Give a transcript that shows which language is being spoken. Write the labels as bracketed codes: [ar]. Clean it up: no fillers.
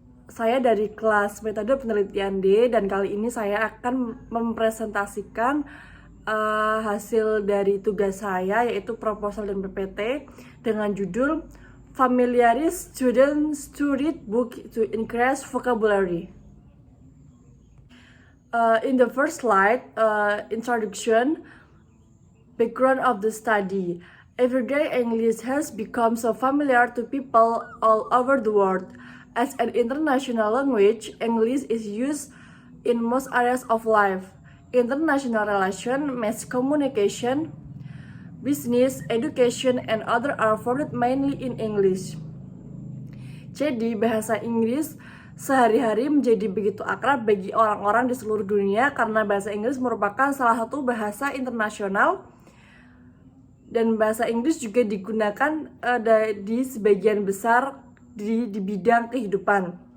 [id] Saya dari kelas metode penelitian D dan kali ini saya akan mempresentasikan hasil dari tugas saya, yaitu proposal dan PPT dengan judul [en] Familiarize Students to Read Book to Increase Vocabulary. In the first slide, introduction, background of the study. Everyday English has become so familiar to people all over the world. As an international language, English is used in most areas of life. International relations, mass communication, business, education, and other are formed mainly in English. [id] Jadi, bahasa Inggris sehari-hari menjadi begitu akrab bagi orang-orang di seluruh dunia karena bahasa Inggris merupakan salah satu bahasa internasional. Dan bahasa Inggris juga digunakan di sebagian besar di bidang kehidupan.